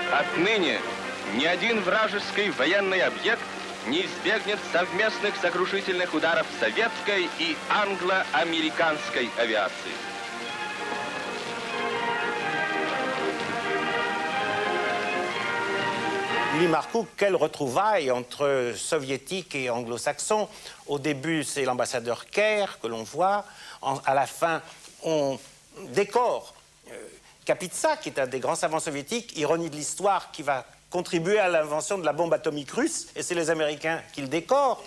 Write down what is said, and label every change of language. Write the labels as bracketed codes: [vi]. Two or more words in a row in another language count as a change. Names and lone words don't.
[ru] Ныне ни один вражеский военный объект не избегнет совместных сокрушительных ударов советской и англо-американской авиации. [fr] Louis Marcoux, quelle retrouvaille entre soviétiques et anglo-saxons. Au début, c'est l'ambassadeur Kerr que l'on voit. À la fin, on décore Kapitsa, qui est un des grands savants soviétiques, ironie de l'histoire, qui va contribuer à l'invention de la bombe atomique russe, et c'est les Américains qui le décorent.